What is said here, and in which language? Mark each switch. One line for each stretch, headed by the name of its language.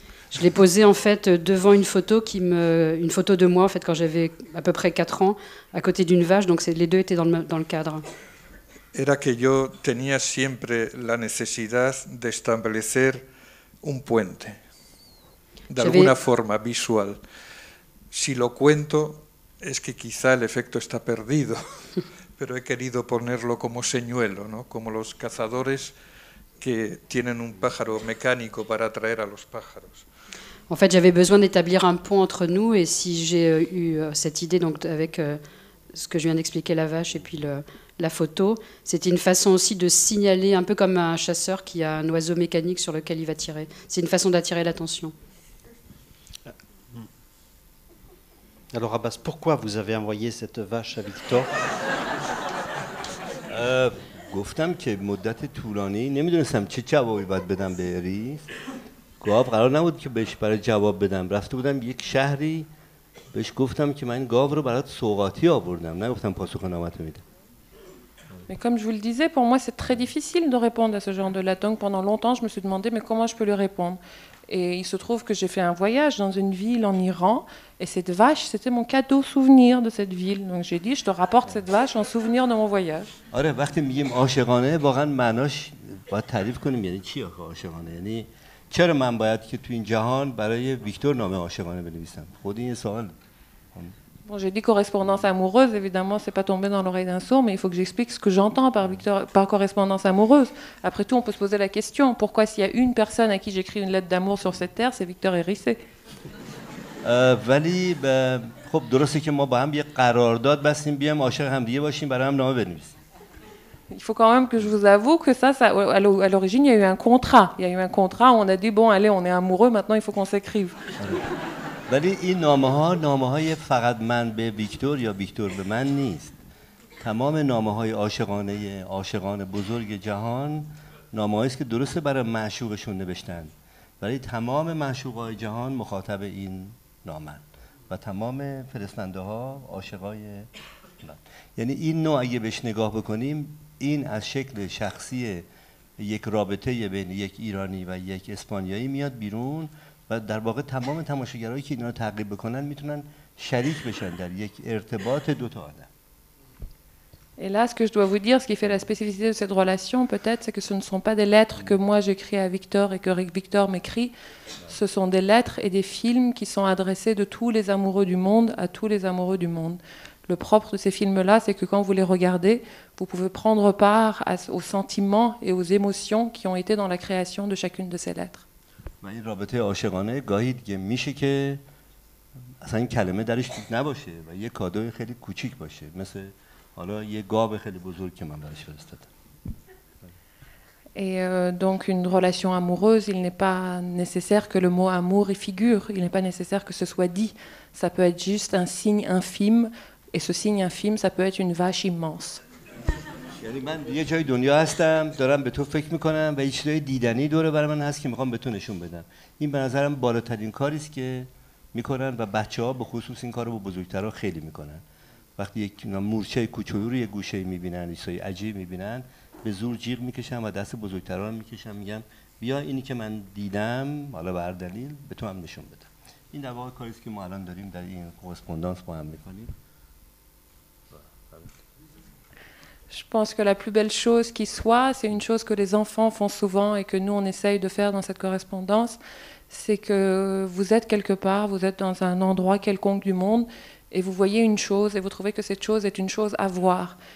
French: Je l'ai posé en fait devant une photo de moi en fait quand j'avais à peu près 4 ans, à côté d'une vache, donc les deux étaient dans le cadre.
Spanish: Era que yo tenía siempre la necesidad de establecer un puente, de alguna forma visual. Si lo cuento es que quizá el efecto está perdido, pero he querido ponerlo como señuelo, ¿no? Como los cazadores que tienen un pájaro mecánico para atraer a los pájaros.
French: En fait, j'avais besoin d'établir un pont entre nous, et si j'ai eu cette idée donc avec ce que je viens d'expliquer, la vache et puis la photo, c'était une façon aussi de signaler, un peu comme un chasseur qui a un oiseau mécanique sur lequel il va tirer. C'est une façon d'attirer l'attention. Alors Abbas, pourquoi vous avez envoyé cette vache à Victor?
Persian: گفتم که مدت طولانی نمیدونستم چه جوابی باید بدم به اریس. گاو قرار نبود که بهش برای جواب بدم. رفته بودم یک شهری بهش گفتم که من گاو رو برات سوغاتی آوردم، نگفتم پاسخ نامت میدم.
French: Mais comme je vous le disais, pour moi c'est très difficile de répondre à ce genre de lettre. Donc pendant longtemps je me suis demandé mais comment je peux lui répondre. Et il se trouve que j'ai fait un voyage dans une ville en Iran et cette vache c'était mon cadeau souvenir de cette ville. Donc j'ai dit je te rapporte cette vache en souvenir de mon voyage.
Persian: آره وقتی میگیم عاشقانه واقعا معناش باید تعریف کنیم یعنی چی عاشقانه؟ یعنی چرا من باید که تو این جهان برای ویکتور نامه عاشقانه بنویسم؟ خود این سوال.
French: Bon, j'ai dit correspondance amoureuse, évidemment, c'est pas tombé dans l'oreille d'un sourd, mais il faut que j'explique ce que j'entends par correspondance amoureuse. Après tout, on peut se poser la question, pourquoi s'il y a une personne à qui j'écris une lettre d'amour sur cette terre, c'est Victor Hérissé.
Persian: ولی خب درسته که ما با هم یه قرارداد بستیم بیام عاشق هم دیگه باشیم برای هم نامه بنویسیم.
French: Il faut quand même que je vous avoue que ça à l'origine, il y a eu un contrat. Il y a eu un contrat où on a dit, bon, allez, on est amoureux, maintenant il faut qu'on s'écrive.
Persian: ولی این نامه‌های فقط من به ویکتور یا ویکتور به من نیست. تمام نامه‌های عاشقان بزرگ جهان نامه‌هایی است که درسته برای معشوقشون نوشتن. برای تمام معشوقای جهان مخاطب این نامند و تمام فرستنده ها عاشقای اینا. یعنی این نوع اگه بهش نگاه بکنیم، این از شکل شخصی یک رابطه بین یک ایرانی و یک اسپانیایی میاد بیرون و در واقع تمام تماشاگرایی که اینا رو تعقیب بکنن میتونن شریک بشن در یک ارتباط دو تا آدم.
French: Et là, ce que je dois vous dire, ce qui fait la spécificité de cette relation, peut-être, c'est que ce ne sont pas des lettres que moi j'écris à Victor et que Victor m'écrit. Ce sont des lettres et des films qui sont adressés de tous les amoureux du monde à tous les amoureux du monde. Le propre de ces films-là, c'est que quand vous les regardez, vous pouvez prendre part aux sentiments et aux émotions qui ont été dans la création de chacune de ces lettres.
Persian: و این رابطه عاشقانه گاهی دیگه میشه که اصلا این کلمه درش نباشه و یه کادوی خیلی کوچیک باشه، مثل حالا یه گاو خیلی بزرگ که من براش فرستادم.
French: Et donc une relation amoureuse, il n'est pas nécessaire que le mot amour y figure, il n'est pas nécessaire que ce soit dit. Ça peut être juste un signe infime, et ce signe infime, ça peut être une vache immense.
Persian: یعنی من یه جای دنیا هستم، دارم به تو فکر میکنم و یه چیزای دیدنی دوره برای من هست که میخوام به تو نشون بدم. این به نظرم بالاترین کاری است که میکنن و بچه‌ها به خصوص این کارو با بزرگترها خیلی میکنن. وقتی یک مورچه کوچولو رو یه گوشه میبینن، چیزای عجیب میبینن، به زور جیغ میکشن و دست بزرگترها رو میکشن، میگن بیا اینی که من دیدم حالا به هر دلیل به تو هم نشون بدم. این در واقع کاری است که ما الان داریم در این کورسپوندانس با هم میکنیم.
French: Je pense que la plus belle chose qui soit, c'est une chose que les enfants font souvent et que nous on essaye de faire dans cette correspondance, c'est que vous êtes quelque part, vous êtes dans un endroit quelconque du monde et vous voyez une chose et vous trouvez que cette chose est une chose à voir.